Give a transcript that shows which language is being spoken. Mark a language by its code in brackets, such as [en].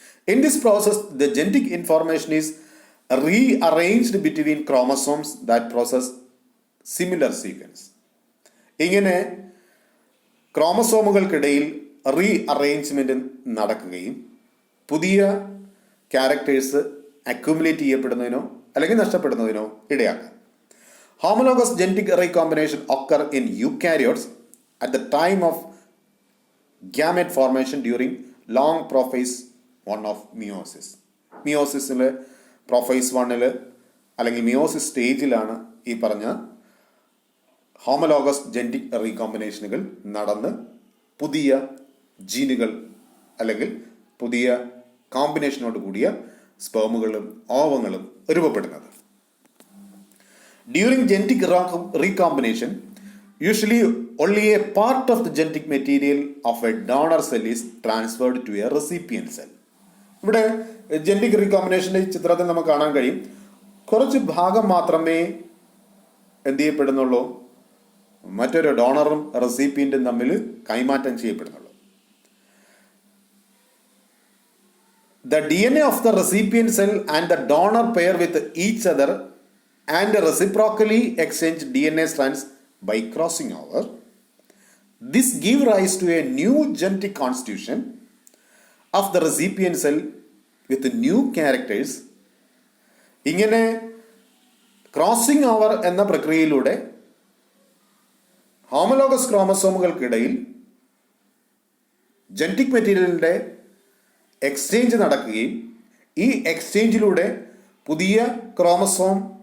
[en] In this process the genetic information is rearranged between chromosomes that process similar sequence. [ml] ഇങ്ങനെ ക്രോമസോമുകൾക്കിടയിൽ re arrangement നടക്കുകയും പുതിയ characters accumulate ചെയ്യപ്പെടുന്നതിനോ അല്ലെങ്കിൽ നഷ്ടപ്പെടുന്നതിനോ ഇടയാക്കാം. [en] Homologous genetic recombination occur in eukaryotes at the time of gamete formation during long prophase 1 of meiosis. [ml] മിയോസിസിൽ prophase 1 അല്ലെങ്കിൽ meiosis സ്റ്റേജിലാണ് ഈ പറഞ്ഞ homologous genetic റീകോമ്പിനേഷനുകൾ നടന്ന് പുതിയ ജീനുകൾ അല്ലെങ്കിൽ പുതിയ കോമ്പിനേഷനോട് കൂടിയ സ്പേമുകളും ഓവങ്ങളും രൂപപ്പെടുന്നത്. [en] During genetic recombination, usually only a part of the genetic material of a donor cell is transferred to a recipient cell. [ml] ഇവിടെ ജനറ്റിക് റീകോമ്പിനേഷൻ്റെ ചിത്രത്തിൽ നമുക്ക് കാണാൻ കഴിയും, കുറച്ച് ഭാഗം മാത്രമേ എന്ത് ചെയ്യപ്പെടുന്നുള്ളൂ, മറ്റൊരു ഡോണറും റെസിപ്പിയൻറ്റും തമ്മിൽ കൈമാറ്റം ചെയ്യപ്പെടുന്നുള്ളൂ. [en] The DNA of the recipient cell and the donor pair with each other and reciprocally exchange DNA strands by crossing over. This gives rise to a new genetic constitution of the recipient cell with new characters. [ml] ഇങ്ങനെ crossing over എന്ന പ്രക്രിയയിലൂടെ homologous ക്രോമസോമുകൾക്കിടയിൽ genetic മെറ്റീരിയലിൻ്റെ exchange നടക്കുകയും ഈ എക്സ്ചേഞ്ചിലൂടെ പുതിയ chromosome